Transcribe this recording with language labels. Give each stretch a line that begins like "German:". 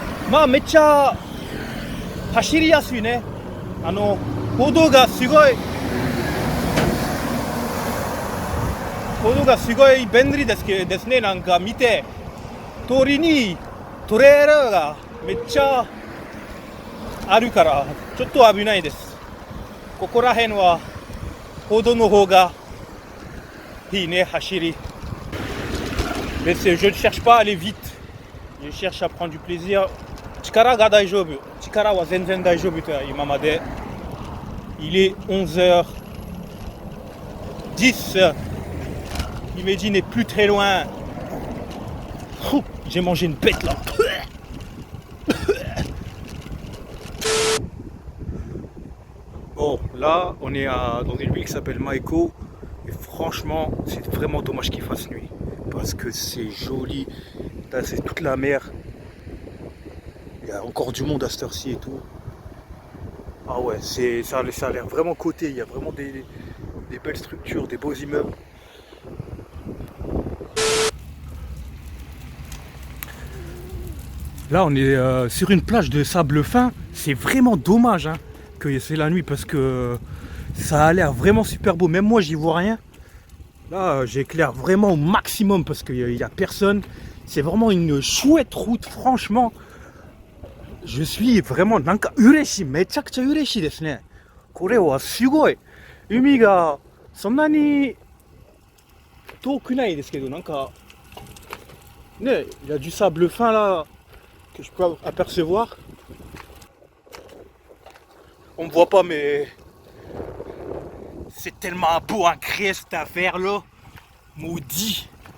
Japanese: まあめっちゃ走りやすいね。歩道がすごい便利ですね。なんか見て、通りにトレーラーがめっちゃあるからちょっと危ないです。ここら辺は歩道の方がいいね、走り。
French: Mais je ne cherche pas à aller vite. Je cherche à prendre du plaisir.
Japanese: 力が大丈夫。力は全然大丈夫と今まで。
French: Il est 11h10. Himeji n'est plus très loin. J'ai mangé une bête là. Bon, là, on est dans une ville qui s'appelle Maeko. Et franchement, c'est vraiment dommage qu'il fasse nuit. Parce que c'est joli. Là, c'est toute la mer. Il y a encore du monde à cette heure-ci et tout. Ah ouais, ça a l'air vraiment coté. Il y a vraiment des belles structures, des beaux immeubles. Là, on est sur une plage de sable fin. C'est vraiment dommage, hein, que c'est la nuit parce que ça a l'air vraiment super beau. Même moi, j'y vois rien. Là, j'éclaire vraiment au maximum parce qu'il n'y a personne. C'est vraiment une chouette route, franchement. Je suis vraiment
Japanese: なんか嬉しい、めちゃくちゃ嬉しいですね。これはすごい。海がそんなに遠くないですけど、なんかね、
French: il y a du sable fin là que je peux apercevoir. On me voit pas mais c'est tellement beau à créer cette affaire là. Maudit.